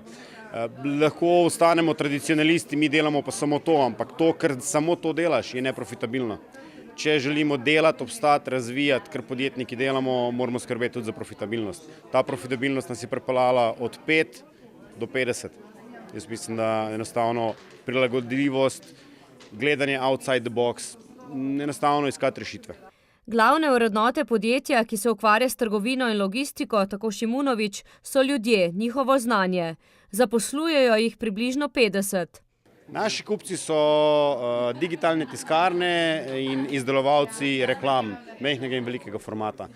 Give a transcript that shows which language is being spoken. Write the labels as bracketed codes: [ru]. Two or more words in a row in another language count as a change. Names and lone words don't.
[sl] Lahko ostanemo tradicionalisti, mi delamo pa samo to, ampak to, ker samo to delaš, je neprofitabilno. Če želimo delati, obstati, razvijati, ker podjetniki delamo, moramo skrbeti tudi za profitabilnost. Ta profitabilnost nas je pripeljala od 5 do 50. Jaz mislim, da enostavno prilagodljivost, gledanje [en] outside the box, [sl] enostavno iskati rešitve. Glavne vrednote podjetja, ki se ukvarja s trgovino in logistiko, tako Šimunović, so ljudje, njihovo znanje. Zaposlujejo jih približno 50. Naši kupci so digitalne tiskarne in izdelovalci reklam, majhnega in velikega formata.